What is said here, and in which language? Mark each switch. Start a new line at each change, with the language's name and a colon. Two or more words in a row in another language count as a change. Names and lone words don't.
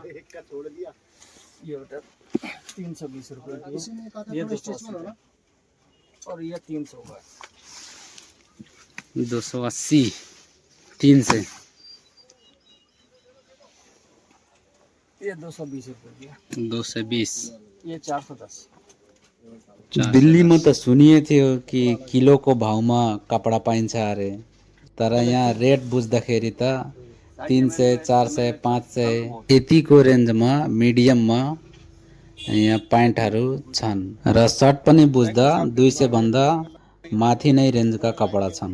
Hindi: ये होता 320 रुपये की, ये 280 और ये 300 का, 280 3 से, ये 220 रुपये की, 220, ये 410,
Nepali: दिल्लीमा त सुनिए थियो कि किलोको भाउमा कपडा पाइन्छ अरे, तर यहाँ रेट बुझ्दाखेरि त 300, 400, 500 यतिको रेन्जमा मिडियममा यहाँ प्यान्टहरू छन् र सर्ट पनि बुझ्दा 200 भन्दा माथि नै रेन्जका कपडा छन्।